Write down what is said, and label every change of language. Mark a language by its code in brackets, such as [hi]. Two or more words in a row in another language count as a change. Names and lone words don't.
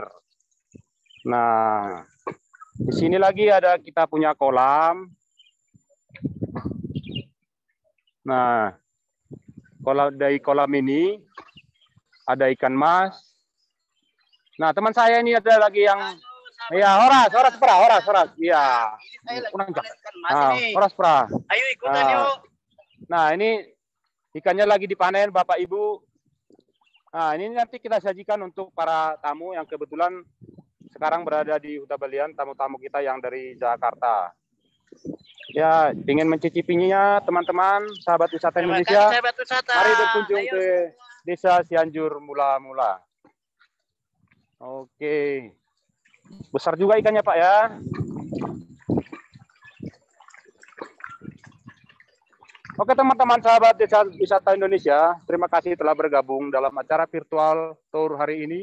[id] Nah, di sini lagi ada kita punya kolam. Nah, dari kolam ini ada ikan mas. Nah, teman saya ini ada lagi yang horas. Iya. Horas pra. Ayo ikutan yuk. Nah, ini ikannya lagi dipanen Bapak Ibu. Nah, ini nanti kita sajikan untuk para tamu yang kebetulan sekarang berada di Huta Balian, tamu-tamu kita yang dari Jakarta. Ya, ingin mencicipinya teman-teman, sahabat wisata Indonesia. Sahabat wisata. Mari berkunjung ke Desa Cianjur Mula-Mula. Oke. Besar juga ikannya, Pak, ya. Oke, teman-teman sahabat Desa Wisata Indonesia, terima kasih telah bergabung dalam acara [en] virtual tour [id] hari ini.